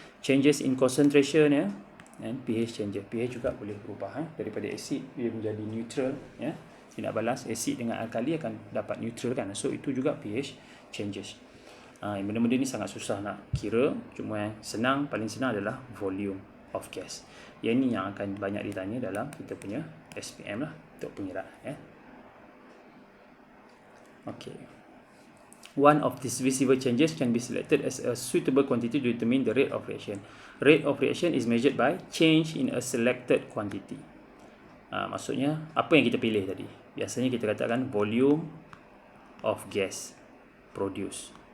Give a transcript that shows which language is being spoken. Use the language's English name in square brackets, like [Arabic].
[English] Changes in concentration, and pH changes. [Malay] pH juga boleh berubah, daripada asid dia menjadi neutral, tidak balas. Asid dengan alkali akan dapat neutral kan. So itu juga pH changes. Benda-benda ni sangat susah nak kira. Cuma yang senang, paling senang adalah volume of gas. Yang ni yang akan banyak ditanya dalam kita punya SPM lah, untuk pengiraan. Okay. [English] One of these visible changes can be selected as a suitable quantity to determine the rate of reaction. Rate of reaction is measured by change in a selected quantity. [Malay] Maksudnya apa yang kita pilih tadi. Biasanya kita katakan volume of gas produced.